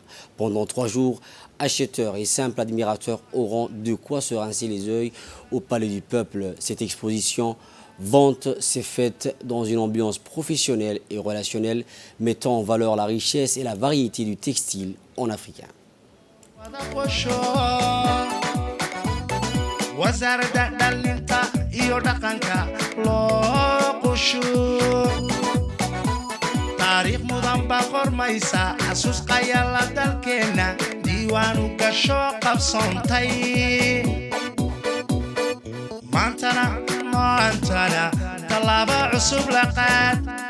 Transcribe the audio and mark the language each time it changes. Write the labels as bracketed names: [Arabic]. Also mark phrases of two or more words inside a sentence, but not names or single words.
[French] Pendant 3 jours, acheteurs et simples admirateurs auront de quoi se rincer les yeux au Palais du Peuple. Cette exposition vente s'est faite dans une ambiance professionnelle et relationnelle, mettant en valeur la richesse et la variété du textile en africain. [Somali] taariikh mudan baa qormaysa xasuus qayaala dalkeenna diiwaanu gasho qabsoontay maantana tallaabo cusub la qaad